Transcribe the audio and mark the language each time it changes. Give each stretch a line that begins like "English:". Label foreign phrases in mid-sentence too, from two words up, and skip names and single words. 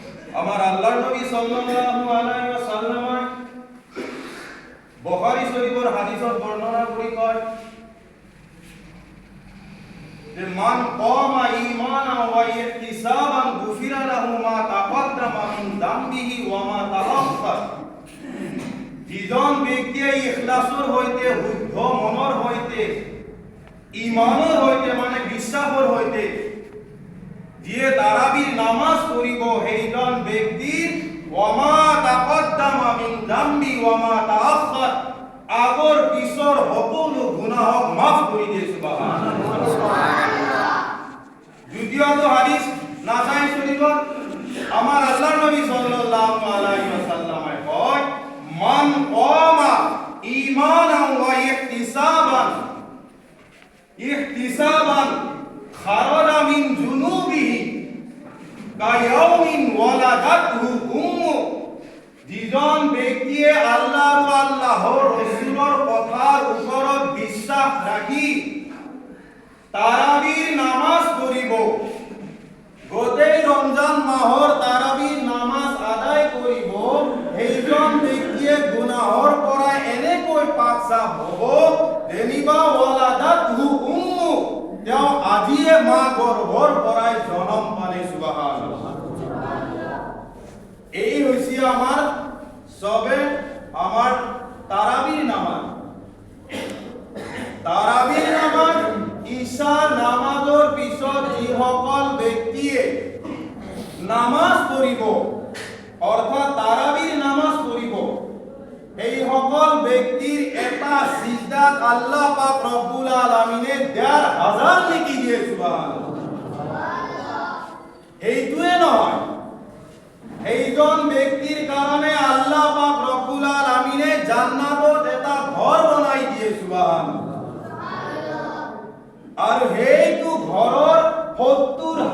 Assamese: আমার আল্লাহর নবী
Arabic: صلى الله عليه وسلم
Assamese: বুখারী শরীফের হাদিসত বর্ণনা করি কয় যে
Arabic: من قام إيمانا واحتسابا غفر له ما تقدم من ذنبه وما تأخر.
Assamese: যিজন ব্যক্তিয়ে ইখলাসৰ হইতে শুদ্ধ মনৰ হইতে ঈমানৰ হইতে মানে বিশ্বাসৰ হইতে যিয়ে তারাবির নামাজ পড়িব সেইজন ব্যক্তির
Arabic: وما تقدم من ذنبه وما تأخر
Assamese: আগর পিছর সকলো গুনাহ মাফ কৰি দিয়ে সুবহানাল্লাহ। দ্বিতীয়ত হাদিস নাসাই শরীফত আমার আল্লাহর নবী
Arabic: صلى الله عليه وسلم
Assamese: কয়
Arabic: من قام إيمانا واحتسابا خرج من ذنوبه كيوم ولدته أمه.
Assamese: যিজন ব্যক্তিয়ে আল্লাহ ও আল্লাহর রাসূলের কথার উপৰত বিশ্বাস রাখি তারাবির নামাজ পড়িব, গোটেই রমজান মাহৰ তারাবির নামাজ আদায় কৰিব, সেইজন ব্যক্তিয়ে গুনাহৰ পৰা এনেকৈ পাক সাফ হ'ব যেনিবা
Arabic: ولدته أمه
Assamese: তেওঁ আজিয়ে মা গৰ্ভৰ পৰাই জন্ম পালে সুবহানাল্লাহ। এই হৈছে আমাৰ সবে আমাৰ তারাবির নামাজ। তারাবির নামাজ ঈশা নামাজৰ পিছত যিসকল ব্যক্তিয়ে নামাজ পঢ়িব অৰ্থাৎ তারাবির নামাজ পঢ়িব এই সকল ব্যক্তির এটা সিজদাত আল্লাহ পাক
Arabic: رب العالمين
Assamese: ১,৫০০ নেকি দিয়ে সুবহানাল্লাহ। এইটোৱে নহয়, এইজন ব্যক্তির কারণে আল্লাহ পাক
Arabic: رب العالمين
Assamese: জান্নাতত এটা ঘর বনাই দিয়ে সুবহানাল্লাহ। আর সেইটো ঘৰৰ ৭০